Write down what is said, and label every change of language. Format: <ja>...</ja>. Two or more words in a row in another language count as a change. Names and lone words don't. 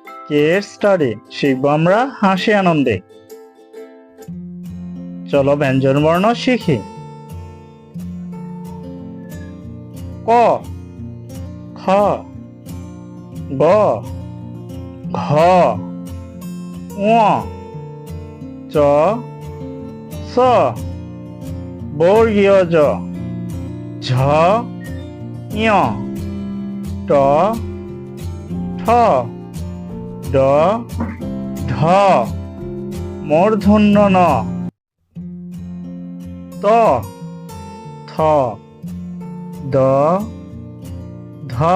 <en>care study</en> <bn>শিখবো আমরা হাসি আনন্দে। চলো ব্যঞ্জন বর্ণ শিখি। ক, খ, গ, ঘ, ঙ, চ, ছ, বর্গীয় জ, ঝ, ঞ, ট, ঠ, ড, ঢ, মূর্ধন্য ণ, ত, থ, দ, ধ,</bn>